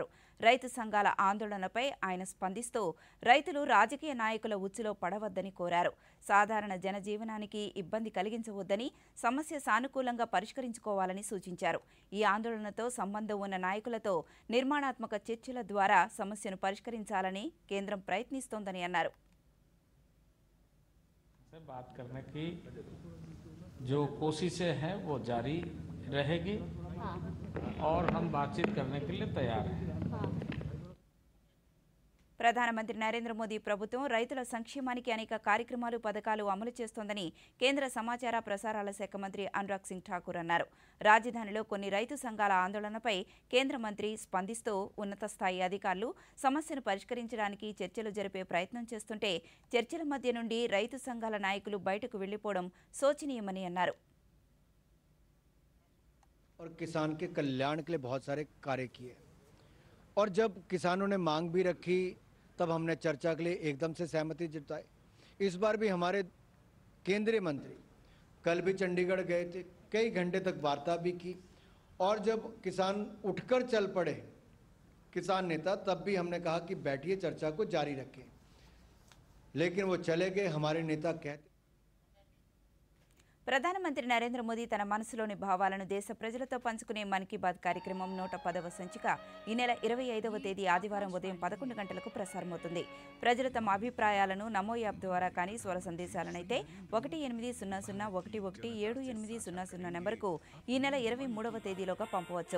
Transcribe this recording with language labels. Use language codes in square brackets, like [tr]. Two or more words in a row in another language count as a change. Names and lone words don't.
[te] రైతు సంఘాల ఆందోళనపై ఆయన స్పందిస్తూ రైతులు రాజకీయ నాయకుల ఉచ్చులో పడవద్దని కోరారు. సాధారణ జనజీవనానికి ఇబ్బంది కలిగించవద్దని, సమస్య సానుకూలంగా పరిష్కరించుకోవాలని సూచించారు. ఈ ఆందోళనతో సంబంధం ఉన్న నాయకులతో నిర్మాణాత్మక చర్చల ద్వారా సమస్యను పరిష్కరించాలని కేంద్రం ప్రయత్నిస్తోందని అన్నారు. [hi] से बात करने की जो कोशिशें हैं वो जारी रहेगी और हम बातचीत करने के लिए तैयार हैं. [te] ప్రధానమంత్రి నరేంద్ర మోదీ ప్రభుత్వం రైతుల సంక్షేమానికి అనేక కార్యక్రమాలు, పథకాలు అమలు చేస్తోందని కేంద్ర సమాచార ప్రసారాల శాఖ మంత్రి అనురాగ్ సింగ్ ఠాకూర్ అన్నారు. రాజధానిలో కొన్ని రైతు సంఘాల ఆందోళనపై కేంద్ర మంత్రి స్పందిస్తూ ఉన్నత స్థాయి అధికారులు సమస్యను పరిష్కరించడానికి చర్చలు జరిపే ప్రయత్నం చేస్తుంటే చర్చల మధ్య నుండి రైతు సంఘాల నాయకులు బయటకు వెళ్లిపోవడం శోచనీయమని అన్నారు. [hi] और किसान के कल्याण के लिए बहुत सारे कार्य किए और जब किसानों ने मांग भी रखी तब हमने चर्चा के लिए एकदम से सहमति जताई. इस बार भी हमारे केंद्रीय मंत्री कल भी चंडीगढ़ गए थे, कई घंटे तक वार्ता भी की और जब किसान उठकर चल पड़े किसान नेता, तब भी हमने कहा कि बैठिए, चर्चा को जारी रखें, लेकिन वो चले गए. हमारे नेता कहते [te] ప్రధానమంత్రి నరేంద్ర మోదీ తన మనసులోని భావాలను దేశ ప్రజలతో పంచుకునే మన్ కీ బాత్ కార్యక్రమం 110వ సంచిక ఈ నెల 25వ తేదీ ఆదివారం ఉదయం 11 గంటలకు ప్రసారమవుతుంది. ప్రజలు తమ అభిప్రాయాలను నమో యాప్ ద్వారా కానీ స్వర సందేశాలనైతే 1800117800 నెంబర్కు ఈ నెల 23వ తేదీలోగా పంపవచ్చు.